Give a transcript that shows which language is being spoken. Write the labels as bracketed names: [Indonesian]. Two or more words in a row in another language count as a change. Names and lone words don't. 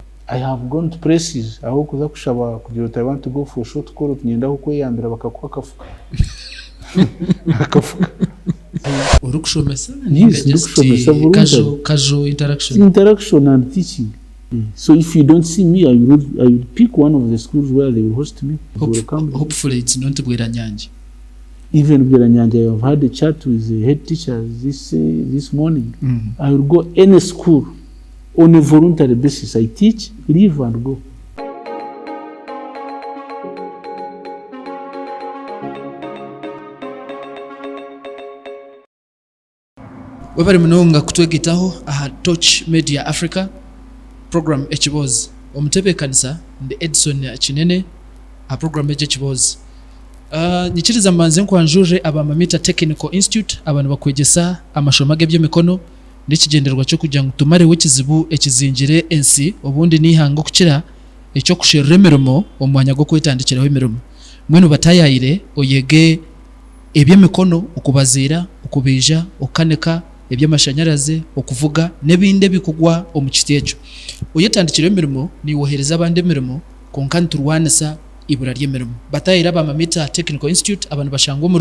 [English] I have gone to places [Nyankole] aho kuza kushaba kugira uti [English] I want to go for short call [Nyankole] tugenda uko yambira bakakuha kafuka akafuka urukushomesa casual [English] interaction and teaching. So if you don't see me, I will pick one of the schools where they will host me. Hopefully it's not Bweranyangi. Even Bweranyangi, I have had a chat with the head teacher this morning. I will go any school on a voluntary basis. I teach, leave and go. [Nyankole] Webari munonga kutwegitaho aha Touch Media Africa program ekibozi omutebe kanisa ndi Edson Kinene a program ekibozi nikiriza manze nkwanjure abamamita Technical Institute abantu bakwegesa amashomo g'ebyemikono n'ikigenderwa cyo kujya ngutumare w'ikizibu ekizingire ensi obundi nihango kukira ecyo kushira emirimo omwanya gwo kwetandikiraho emirimo mwenu batayayire oyege ebyemikono okubazira okubija okaneka ebyamashanyaraze okuvuga nebinde bikugwa omukiti ekyo oyetandikira emirimo niwohereza abandi emirimo konka nturwanisa ibura ry'emirimo batayira abamamita Technical Institute abantu bashangwa mu